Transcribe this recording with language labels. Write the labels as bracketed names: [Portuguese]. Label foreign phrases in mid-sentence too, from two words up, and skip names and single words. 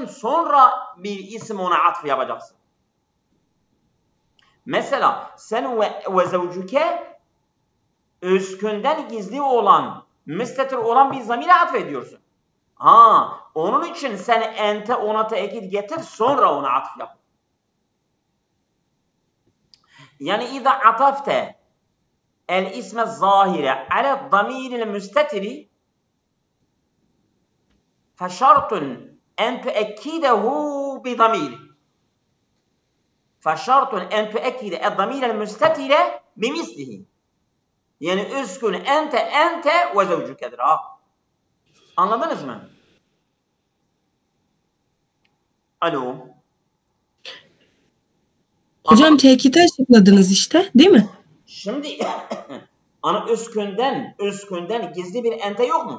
[Turkish] Sonra bir isim ona atıf yapacaksın. Mesela sen ve zevcuke özkünden gizli olan müstetir olan bir zamire atfediyorsun. Onun için sen ente ona tekit getir sonra ona atıf yap. [Arabic] Yani إذا عطفت الاسم الظاهر على الضمير المستتر فشرط أن تؤكده بضمير فشرط أن تؤكد الضمير المستتر بمثله yani اسكن أنت ve zevcukedir. [Turkish] Anladınız mı? Alo. Hocam tekite açıkladınız işte, değil mi? Şimdi ana özkünden gizli bir ente yok mu?